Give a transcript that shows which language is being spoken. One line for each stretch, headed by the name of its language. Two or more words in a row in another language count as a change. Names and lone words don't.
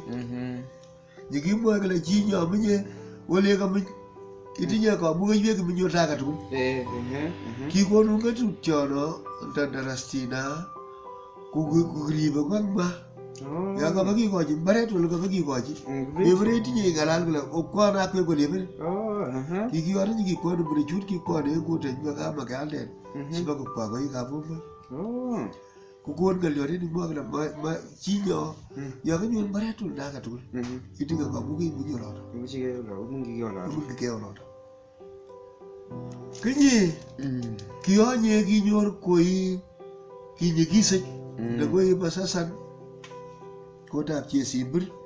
Kalenjin: Nikimwa kole chi nyomenye wole kameny itinye kamukeiwek minyo taka tugul. Kikonu ngatutyono ndandarastina kukribe kwangma. Ya kaba kikochi mbaret wala kaba kikochi. Ebere itinye ngalal kole okwana akwe kole ebere. Kikiwara nyikikonu bure chut kikwane kote nywa kama kalden. Siba kukwa koi kabumba. Kukon galyore ni mwa kala chinyo ya kanyo mbaret wala naka tugul. Itinga kamukei minyo loto. Mungi keo loto. Kinyi kiyonye kinyor koi kinyigise na koi basasan kotab chesimbir.